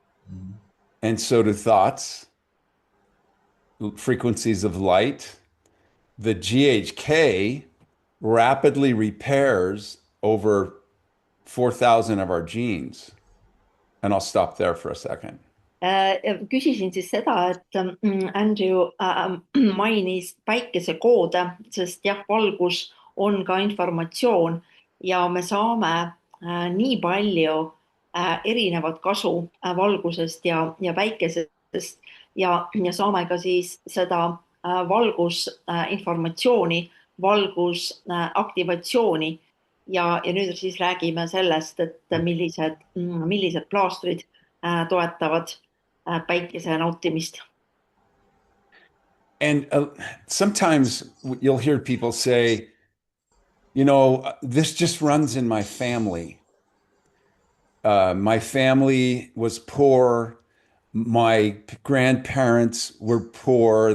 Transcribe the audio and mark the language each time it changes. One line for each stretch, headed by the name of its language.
English: Mhm. And so do thoughts, frequencies of light. The GHK rapidly repairs over 4,000 of our genes. And I'll stop there for a second.
Estonian: Küsisin siis seda, et Andrew mainis päikesekoode, sest jah, valgus on ka informatsioon ja me saame nii palju erinevat kasu valgusest ja päikesest ja saame ka siis seda valgusinformatsiooni, valgusaktivatsiooni ja nüüd siis räägime sellest, et millised plaastrid toetavad päikese nautimist.
English: And sometimes you'll hear people say, this just runs in my family. My family was poor. My grandparents were poor.